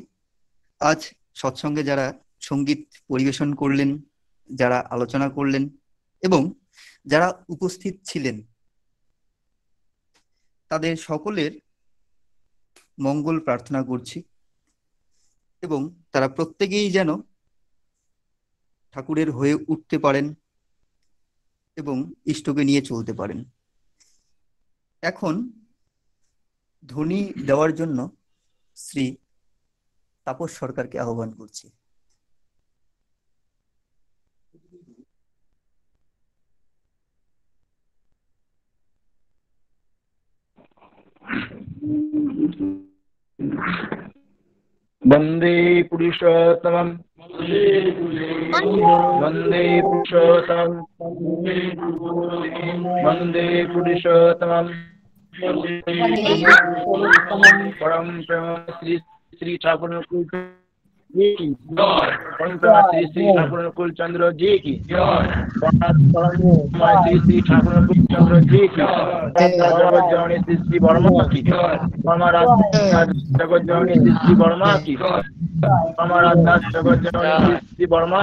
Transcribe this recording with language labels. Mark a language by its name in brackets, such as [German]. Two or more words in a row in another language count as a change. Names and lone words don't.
[Bangla] আজ সৎসঙ্গে যারা সঙ্গীত পরিবেশন করলেন, যারা আলোচনা করলেন এবং যারা উপস্থিত ছিলেন, তাদের সকলের মঙ্গল প্রার্থনা করছি এবং তারা প্রত্যেকেই যেন ঠাকুরের হয়ে উঠতে পারেন এবং ইষ্টকে নিয়ে চলতে পারেন। এখন ধ্বনি দেওয়ার জন্য শ্রী তাপস সরকারকে আহ্বান করছি। [Hindi] वंदे पुरुषोत्तमं वंदे पुरुषोत्तमं वंदे पुरुषोत्तमं परम प्रेम श्री श्री ठाकुर श्री श्री ठाकुर कुल चंद्र जी की श्री श्री ठाकुर कुल चंद्र जी की जगत जननी श्री श्री वर्मा की हमारा जगत जननी श्री श्री वर्मा की हमारा जगत जननी श्री श्री वर्मा